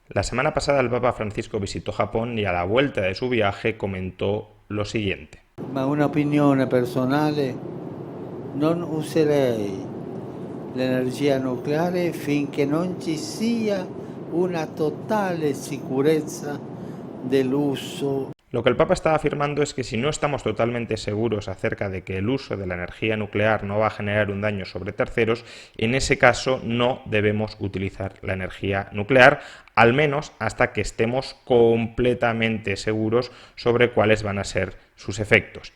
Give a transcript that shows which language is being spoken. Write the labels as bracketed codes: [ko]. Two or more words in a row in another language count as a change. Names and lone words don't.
[es] La semana pasada el Papa Francisco visitó Japón y a la vuelta de su viaje comentó lo siguiente. [it] Ma un'opinione personale, non userei l'energia nucleare finché non ci sia una totale sicurezza dell'uso. [es] Lo que el Papa está afirmando es que si no estamos totalmente seguros acerca de que el uso de la energía nuclear no va a generar un daño sobre terceros, en ese caso no debemos utilizar la energía nuclear, al menos hasta que estemos completamente seguros sobre cuáles van a ser sus efectos.